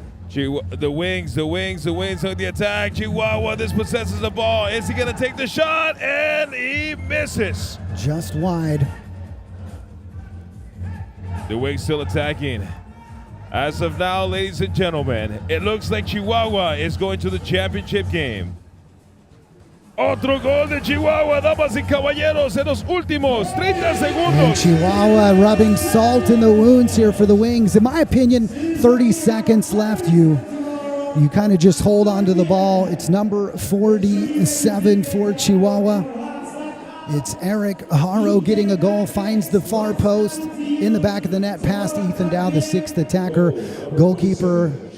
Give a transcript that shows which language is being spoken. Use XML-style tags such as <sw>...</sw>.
<en>The Wings on the attack. Chihuahua dispossesses the ball. Is he going to take the shot? And he misses. Just wide. The Wings still attacking. As of now, ladies and gentlemen, it looks like Chihuahua is going to the championship game.</en> <es>Otro gol de Chihuahua, damas y caballeros, en los últimos 30 segundos.</es> <en>And Chihuahua rubbing salt in the wounds here for the Wings. In my opinion, 30 seconds left. You kind of just hold on to the ball. It's number 47 for Chihuahua. It's Eric Haro getting a goal, finds the far post in the back of the net, past Ethan Dowd, the sixth attacker, goalkeeper.</en>